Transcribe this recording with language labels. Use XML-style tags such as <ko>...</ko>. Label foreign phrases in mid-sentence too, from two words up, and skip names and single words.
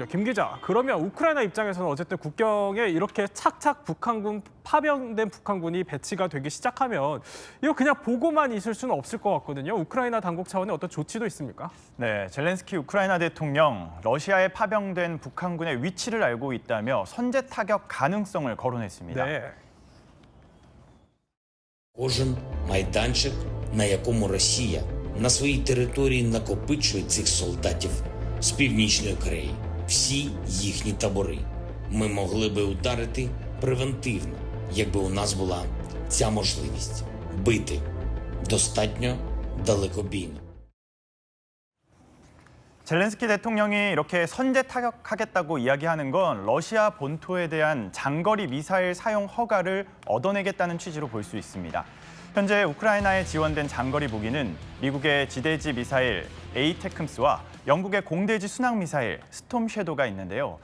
<ko>김 기자, 그러면 우크라이나 입장에서는 어쨌든 국경에 이렇게 착착 파병된 북한군이 배치가 되기 시작하면 이거 그냥 보고만 있을 수는 없을 것 같거든요. 우크라이나 당국 차원의 어떤 조치도 있습니까? 네, 젤렌스키 우크라이나 대통령 러시아에 파병된 북한군의 위치를 알고 있다며 선제 타격 가능성을 거론했습니다. 네.</ko> <uk>Кожен майданчик, на якому Росія на своїй території накопичує цих солдатів з Північної Кореї, всі їхні табори. Ми могли би ударити превентивно, якби у нас була ця можливість бити достатньо далекобійно.</uk> <ko>젤렌스키 대통령이 이렇게 선제 타격하겠다고 이야기하는 건 러시아 본토에 대한 장거리 미사일 사용 허가를 얻어내겠다는 취지로 볼 수 있습니다. 현재 우크라이나에 지원된 장거리 무기는 미국의 지대지 미사일 에이테크스와 영국의 공대지 순항 미사일 스톰 섀도가 있는데요.</ko>